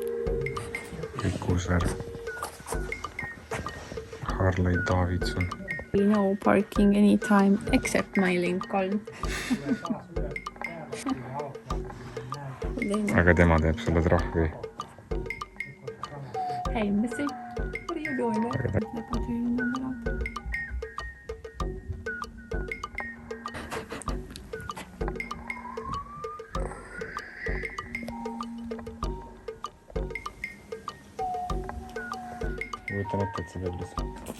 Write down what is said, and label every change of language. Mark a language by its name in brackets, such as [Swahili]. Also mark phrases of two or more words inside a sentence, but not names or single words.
[Estonian] Kõik uus värv. Harley Davidson. [English] No parking anytime except my Lincoln. [Estonian] Aga tema teeb sulle trahvi. [English] Hey Missy, what are you doing there? [Estonian] Võtan ette, et see peab lihtsalt.